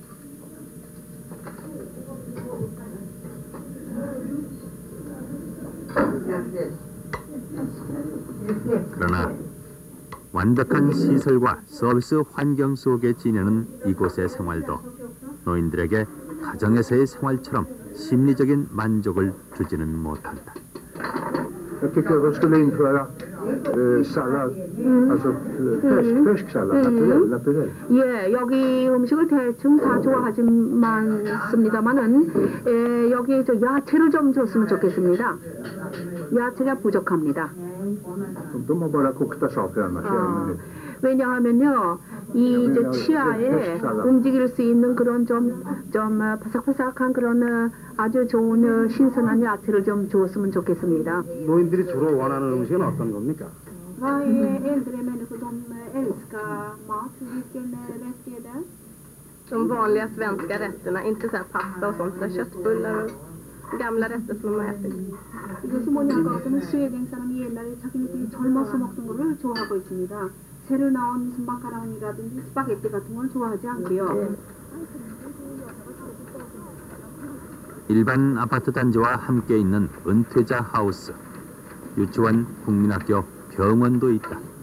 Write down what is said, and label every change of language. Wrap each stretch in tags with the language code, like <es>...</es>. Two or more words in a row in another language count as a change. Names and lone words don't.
<ko>그러나 완벽한 시설과 서비스 환경 속에 지내는 이곳의 생활도 노인들에게 가정에서의 생활처럼 심리적인 만족을 주지는 못한다.</ko> <sv>Jag tycker att de skulle införa sallad, alltså färsk sallad, naturell.</sv> <ko>예, 여기 음식을 대충 다 좋아하지만은 여기 저 야채를 좀 줬으면 좋겠습니다. 야채가 부족합니다.</ko> <sv>De har bara kokta saker annars.</sv> <ko>왜냐하면요, 이 저 치아에 움직일 수 있는 그런 좀 바삭바삭한 그런 아주 좋은 신선한 야채를 좀 주었으면 좋겠습니다. 노인들이 주로 원하는 음식은 어떤 겁니까?</ko> <sv>Vad är äldre människor de älskar mat? Vilken rätt är det? De vanliga svenska rätterna, inte så här pasta och sånt, så köttbullar och gamla rätter som de har ätit.</sv> <ko>이것은 뭐냐고 하면 스웨덴 사람이 옛날에 자기네들이 젊어서 먹던 거를 좋아하고 있습니다. 새로 나온 무슨 마카로니라든지 스파게티 같은 걸 좋아하지 않고요. 일반 아파트 단지와 함께 있는 은퇴자 하우스, 유치원, 국민학교, 병원도 있다.</ko>